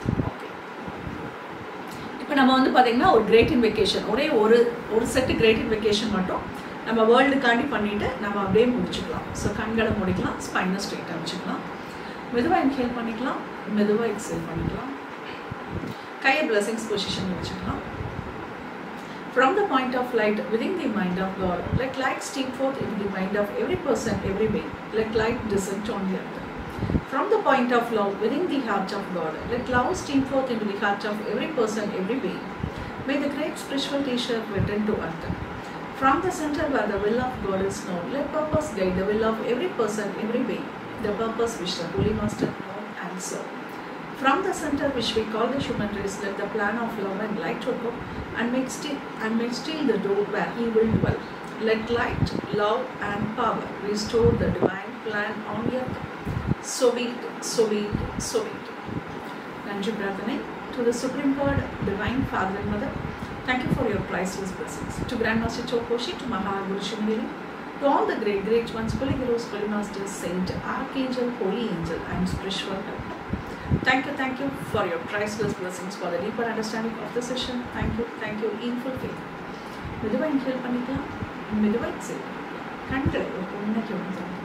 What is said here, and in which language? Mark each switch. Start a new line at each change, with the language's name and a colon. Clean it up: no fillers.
Tamil: Okay, இப்போ நம்ம வந்து பார்த்திங்கன்னா ஒரு கிரேட் இன் வெக்கேஷன், ஒரே ஒரு செட்டு கிரேட் இன் வெக்கேஷன் மட்டும் நம்ம வேர்ல்டுக்காண்டி பண்ணிவிட்டு நம்ம அப்படியே முடிச்சுக்கலாம். ஸோ கண்களை முடிக்கலாம், ஸ்பைனை ஸ்ட்ரெயிட்டாக வச்சுக்கலாம், மெதுவாக இன்ஹேல் பண்ணிக்கலாம், மெதுவாக எக்ஸேல் பண்ணிக்கலாம், கையை பிளஸிங்ஸ் பொசிஷன் வச்சுக்கலாம்.
English: From the point of light within the mind of God, let light stream forth into the mind of every person, every being. Let light descend on the earth. From the point of love within the heart of God, let love stream forth into the heart of every person, every being. May the great spiritual teacher return to earth. From the center where the will of God is known, let purpose guide the will of every person, every being. The purpose which the Holy Master known and serve. From the center which we call the human race, let the plan of love and light to go and make still the door where He will dwell. Let light, love and power restore the divine plan on earth. So be it, so be it, so be it. Nanji Pradhanai to the Supreme God, Divine Father and Mother. Thank you for your priceless blessings. To Grandmaster Chokoshi, to Mahaguru Shumili, to all the great ones, Holy Heroes, Holy Masters, Saint, Archangel, Holy Angel and Spiritual Help. Thank you for your priceless blessings, for the deeper understanding of the session. Thank you in full faith.
Tamil: மெதுவாக inhale பண்ணிக்கலாம், மெதுவாக exhale. கண்களை ஒரு பொண்ணுக்கு வந்து